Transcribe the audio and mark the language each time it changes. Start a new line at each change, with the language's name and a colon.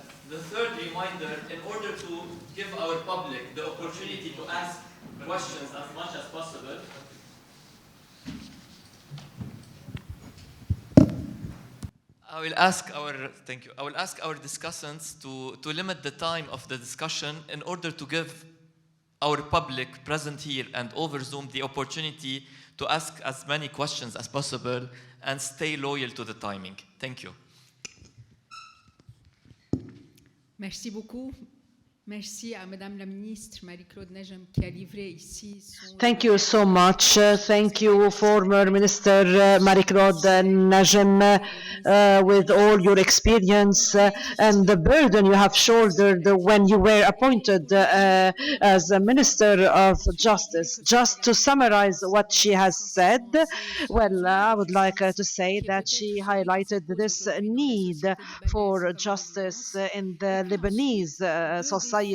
English: The third reminder, in order to give our public the opportunity to ask questions as much as possible, I will ask our discussants to limit the time of the discussion in order to give our public present here and over Zoom the opportunity to ask as many questions as possible and stay loyal to the timing. Thank you.
French: Merci beaucoup. Merci à Madame la Ministre Marie-Claude Najm qui a livré ici son...
English: Thank you so much. Thank you, former Minister Marie-Claude Najm, with all your experience and the burden you have shouldered when you were appointed as a Minister of Justice. Just to summarize what she has said, well, I would like to say that she highlighted this need for justice in the Lebanese society.